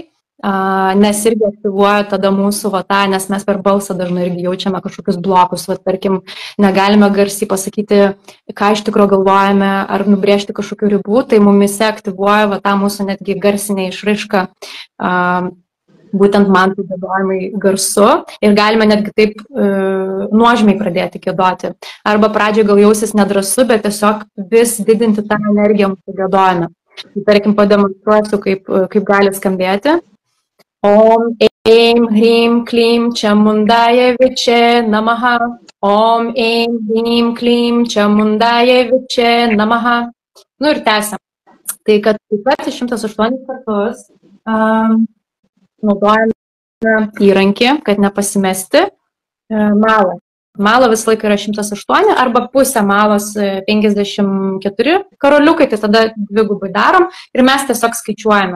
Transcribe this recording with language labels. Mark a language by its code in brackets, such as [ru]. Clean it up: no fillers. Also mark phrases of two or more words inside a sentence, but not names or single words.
[lt] nes irgi aktyvuoja tada mūsų nes mes per balsą dažnai irgi jaučiame kažkokius blokus, tarkim, negalime garsiai pasakyti, ką iš tikrųjų galvojame, ar nubrėžti kažkokių ribų, tai mumise aktyvuoja tą mūsų netgi garsinę išraišką, būtent mantrų giedojimai garsu ir galime netgi taip nuožmiai pradėti giedoti. Arba pradžioje gal jausis nedrąsu, bet tiesiog vis didinti tą energiją mūsų giedojime. Tai tarkim, pademonstruosiu, kaip gali skambėti. [sa] ॐ, ऐं, ह्रीं, क्लीं, चामुण्डाय, विच्चे, नमः. ॐ, ऐं, ह्रीं, क्लीं, चामुण्डाय, विच्चे, नमः. [lt] Ir tęsiam. Tai kad taip pat 108 kartus naudojame įrankį, kad nepasimesti, malą. Mala visą laiką yra 108 arba pusę malos 54 karoliukai, tai tada dvigubai darom ir mes tiesiog skaičiuojame.